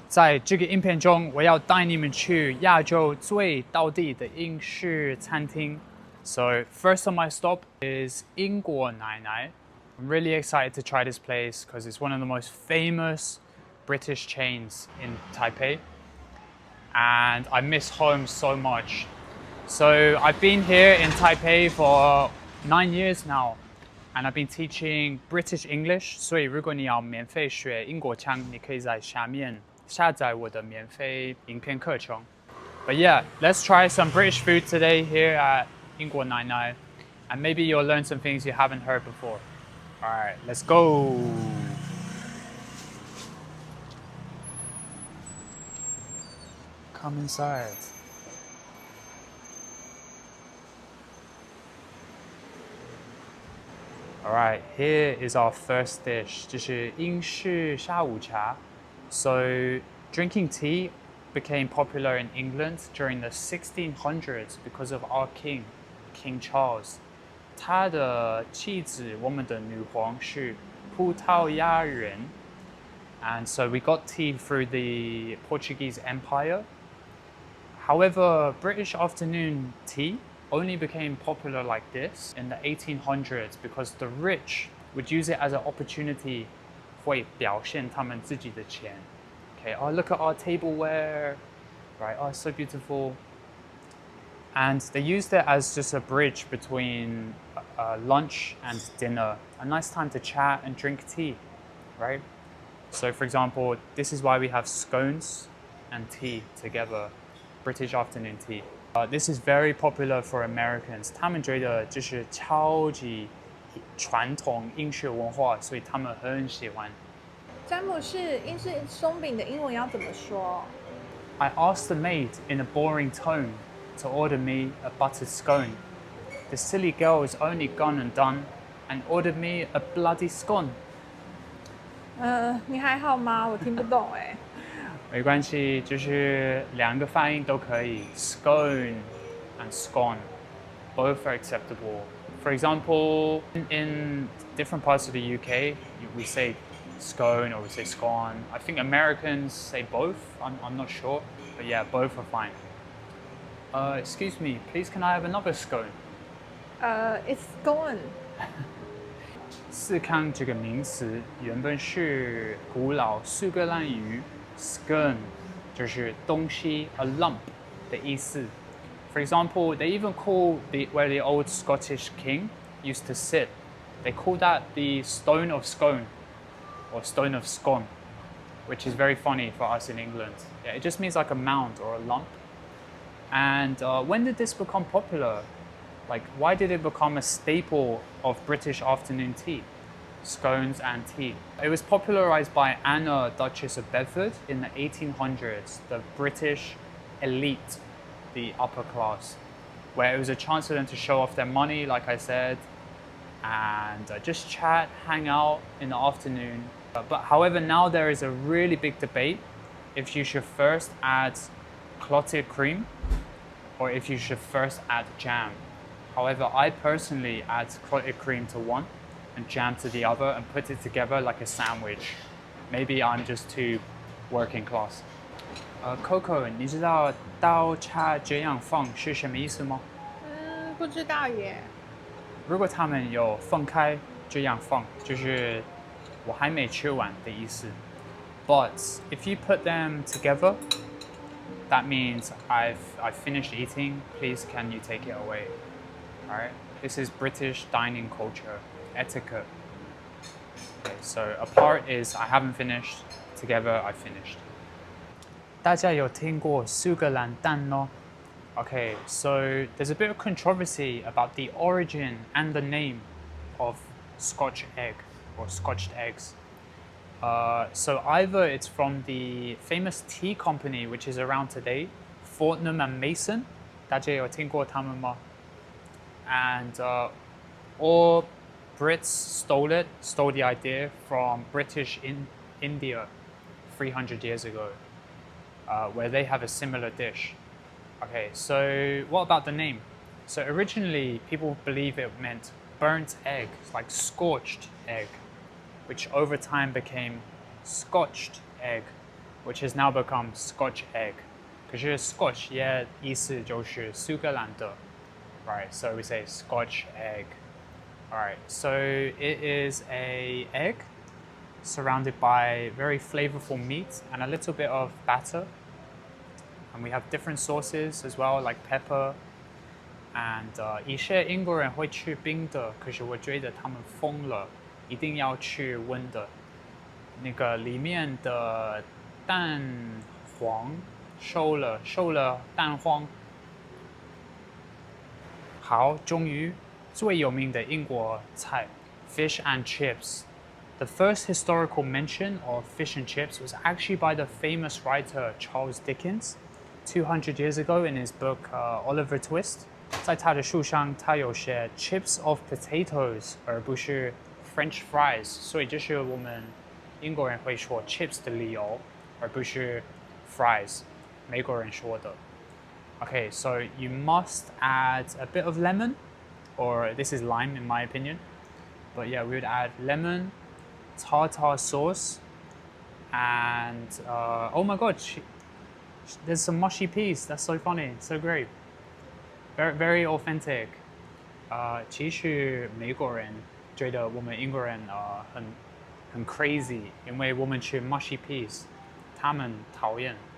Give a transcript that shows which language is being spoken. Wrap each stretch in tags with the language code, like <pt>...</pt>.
<zh>在这个影片中，我要带你们去亚洲最道地的英式餐厅。</zh> <en>So first on my stop is 英国奶奶. I'm really excited to try this place because it's one of the most famous British chains in Taipei. And I miss home so much. So I've been here in Taipei for 9 years now. And I've been teaching British English.</en> <zh>所以如果你要免费学英国腔，你可以在下面下载我的免费影片课程。</zh> <en>But yeah, let's try some British food today here at 英国奶奶, and maybe you'll learn some things you haven't heard before. All right, let's go. Come inside. Alright, here is our first dish.</en> <zh>这是英式下午茶.</zh> <en>So, drinking tea became popular in England during the 1600s because of our king, King Charles.</en> <zh>他的妻子，我们的女皇是葡萄牙人.</zh> <en>And so we got tea through the Portuguese Empire. However, British afternoon tea only became popular like this in the 1800s because the rich would use it as an opportunity</en> <zh>会表现他们自己的钱.</zh> <en>Okay, oh, look at our tableware, right? Oh, it's so beautiful. And they used it as just a bridge between lunch and dinner. A nice time to chat and drink tea, right? So for example, this is why we have scones and tea together, British afternoon tea. This is very popular for Americans.</en> <zh>他们觉得这是超级传统英式文化，所以他们很喜欢。詹姆士，英式松饼的英文要怎么说？</zh> <en>I asked the maid in a boring tone to order me a buttered scone. The silly girl is only gone and done and ordered me a bloody scone.</en> <zh>你还好吗？我听不懂哎。没关系，就是两个发音都可以</zh> <en>scone and scone, both are acceptable. For example, in different parts of the UK, we say scone or we say scone. I think Americans say both. I'm not sure, but yeah, both are fine. Excuse me, please can I have another scone? It's gone.</en> <zh>司康这个名词原本是古老苏格兰语 scone 就是东西</zh> <en>a lump</en> <zh>的意思。</zh> <en>For example, they even call where the old Scottish king used to sit, they call that the stone of scone or stone of scone, which is very funny for us in England. Yeah, it just means like a mound or a lump. And when did this become popular? Like, why did it become a staple of British afternoon tea? Scones and tea. It was popularized by Anna, Duchess of Bedford in the 1800s, the British elite, the upper class, where it was a chance for them to show off their money, like I said, and just chat, hang out in the afternoon. But however, now there is a really big debate if you should first add clotted cream or if you should first add jam. However, I personally add clotted cream to one and jam to the other and put it together like a sandwich. Maybe I'm just too working class.</en> <zh>Coco, 你知道刀叉这样放是什么意思吗？不知道耶。如果他们有分开这样放，就是我还没吃完的意思。</zh> <en>But if you put them together, that means I've finished eating. Please, can you take it away? All right. This is British dining culture, etiquette. Okay, so apart is I haven't finished. Together, I finished.</en> <zh>大家有听过苏格兰蛋吗？</zh> <en>Okay, so there's a bit of controversy about the origin and the name of Scotch egg or Scotched eggs. So either it's from the famous tea company which is around today, Fortnum and Mason.</en> <zh>大家有听过他们吗？</zh> <en>And or Brits stole the idea from British India 300 years ago, where they have a similar dish. Okay, so what about the name? So originally people believe it meant burnt egg, like scorched egg, which over time became scotched egg. which has now become Scotch egg.</en> <zh>可是 Scotch 也意思就是苏格兰的 right?</zh> <en>So we say Scotch egg. Alright, so it is a egg surrounded by very flavorful meat and a little bit of batter. And we have different sauces as well, like pepper.</en> <zh>And 一些英国人会吃冰的，可是我觉得他们疯了，一定要吃温的。那个里面的蛋黄收了蛋黄。好，终于最有名的英国菜 fish and chips.</zh> <en>The first historical mention of fish and chips was actually by the famous writer Charles Dickens 200 years ago in his book Oliver Twist.</en> <zh>在他的书上，他有写</zh> <en>chips of potatoes，</en> <zh>而不是 French fries， 所以这是我们英国人会说 chips 的理由，而不是 fries， 美国人说的。</zh> <en>Okay, so you must add a bit of lemon, or this is lime in my opinion. But yeah, we would add lemon, tartar sauce, and oh my god, there's some mushy peas. That's so funny, so great. Very, very authentic.</en> <zh>其实美国人觉得我们英国人很 crazy， 因为我们吃 mushy peas， 他们讨厌。</zh>